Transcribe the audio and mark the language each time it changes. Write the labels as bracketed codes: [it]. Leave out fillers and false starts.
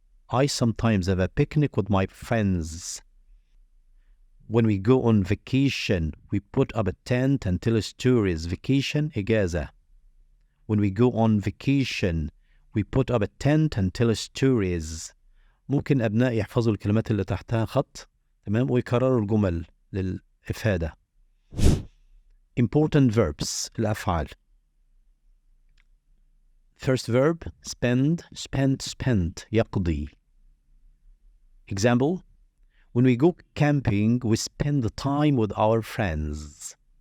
[en] I sometimes have a picnic with my friends. When we go on vacation, we put up a tent and tell stories. Vacation إجازة. When we go on vacation, we put up a tent and tell stories. [ar] ممكن أبناء يحفظوا الكلمات اللي تحتها خط، تمام، ويكرروا الجمل للإفادة. [en] Important verbs الأفعال. First verb, spend, spent, spent, يقضي. Example, when we go camping, we spend the time with our friends.